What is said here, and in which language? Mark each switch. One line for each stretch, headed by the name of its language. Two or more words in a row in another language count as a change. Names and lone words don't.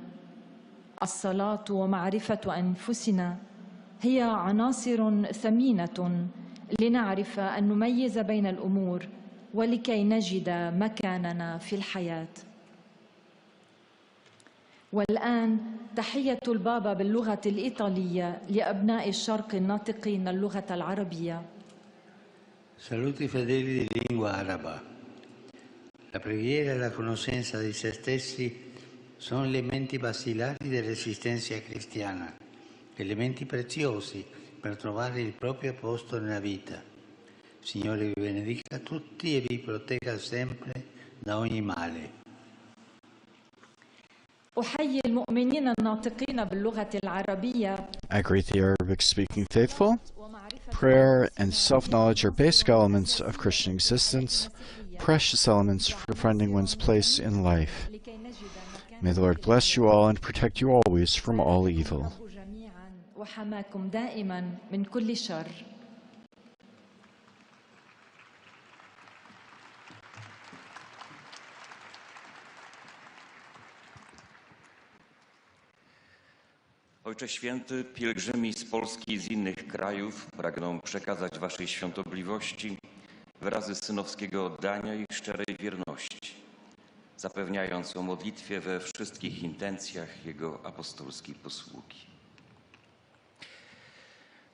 Arabic: الصلاة ومعرفة أنفسنا هي عناصر ثمينة لنعرف أن نميز بين الأمور ولكي نجد مكاننا في الحياة. والآن تحية البابا باللغة الإيطالية لأبناء الشرق الناطقين اللغة العربية.
Italian: Saluti fedeli di lingua araba. La preghiera e la conoscenza di se stessi sono elementi basilari dell'esistenza cristiana, elementi preziosi per trovare il proprio posto nella vita. Signore vi benedica tutti e vi protegga sempre da ogni male.
Arabic: أحيي المؤمنين الناطقين باللغة العربية.
English: I greet the Arabic-speaking faithful. Prayer and self-knowledge are basic elements of Christian existence, precious elements for finding one's place in life. May the Lord bless you all and protect you always from all evil.
Arabic: وحماكم دائما من كل شر.
Polish: Ojcze Święty, pielgrzymi z Polski i z innych krajów pragną przekazać Waszej świątobliwości wyrazy synowskiego oddania i szczerej wierności, zapewniając o modlitwie we wszystkich intencjach Jego apostolskiej posługi.